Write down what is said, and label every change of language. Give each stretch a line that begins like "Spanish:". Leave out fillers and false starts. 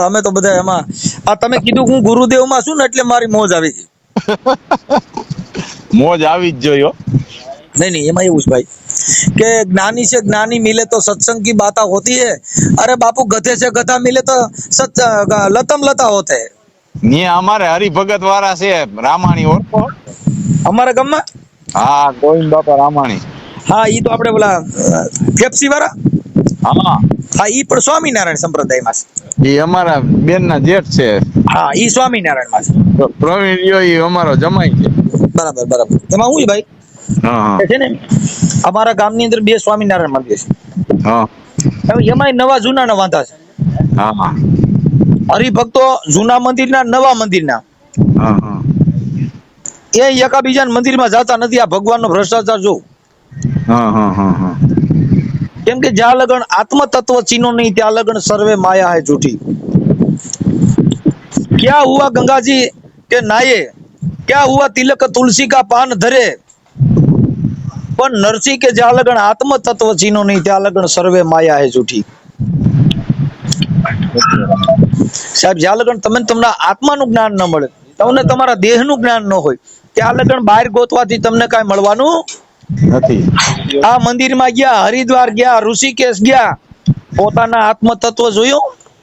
Gujarati: અમે તો બધા એમાં આ તમે કીધું હું ગુરુદેવ માં છું ને એટલે મારી મોજ આવી ગઈ. મોજ આવી જ જોયો.
Hindi: नहीं नहीं एमा
Gujarati: એવું છે
Hindi: भाई કે ज्ञानी से ज्ञानी मिले तो सत्संग की बातें होती है. अरे बापू गधे से गधा मिले तो लतम लता होते है.
Gujarati: ને અમારે હરિભગત વાળા છે રામાણી ઓળખો? અમારા ગામમાં હા ગોવિંદ બાપા રામાણી. હા ઈ તો આપણે બોલા ફેફસી વાળા. હા હા ઈ પણ સ્વામિનારાયણ સંપ્રદાયમાં છે. એ અમારા બેન ના જેઠ છે. હા ઈ સ્વામિનારાયણમાં છે. પ્રવીણ યો ઈ અમારો જમાઈ છે. બરાબર બરાબર. એમાં હું ભાઈ છે ને અમારા ગામની અંદર 2 સ્વામિનારાયણ મંદિર છે. હા હવે એમાંય નવા જૂના વાંધા છે. હા હરિભક્તો જૂના મંદિરના નવા મંદિરના હા એ એકાબીજાના મંદિરમાં જતા નથી. આ ભગવાનનો ભ્રષ્ટાચાર જો. હા કેમ કે જ્યાં લગન આત્મ તત્વ ચીનો નહીં ત્યાં લગન સર્વે માયા
Hindi: है झूठी. क्या हुआ गंगाजी के नाये, क्या हुआ तिलक तुलसी का पान धरे,
Gujarati: પણ નરસિંહ કે જ્યાં લગન આત્મ તત્વ ચીનો નહીં ત્યાં લગન સર્વે માયા
Hindi: है झूठी.
Gujarati: સાહેબ જ્યાં લગન તમને તમારા આત્માનું જ્ઞાન ન મળે તમને તમારા દેહનું જ્ઞાન ન હોય ત્યાં લગન બહાર ગોતવાથી તમને કાંઈ મળવાનું નથી. આ મંદિરમાં ગયા, હરિદ્વાર ગયા, ઋષિકેશ ગયા, પોતાના આત્મ તત્વ જોયું